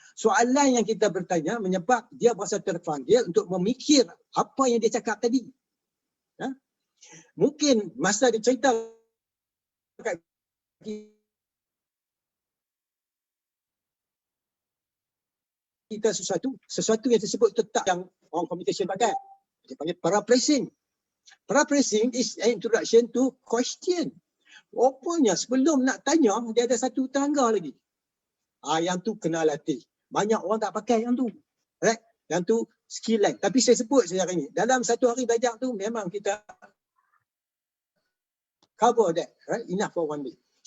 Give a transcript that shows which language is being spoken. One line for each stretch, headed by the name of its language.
Malay: Soalan yang kita bertanya menyebab dia berasa terpanggil untuk memikir apa yang dia cakap tadi. Mungkin masa dia cerita kita sesuatu yang disebut tetap yang orang communication pakai. Dia panggil paraphrasing.
English: Paraphrasing is an introduction to question.
Malay: Rupanya sebelum nak tanya, dia ada satu tangga lagi. Yang tu kena latih. Banyak orang tak pakai yang tu. Right? Yang tu skill lain. Tapi saya sebut sejarah ini. Dalam satu hari belajar tu memang kita cover that. Right?
English: Enough for one day.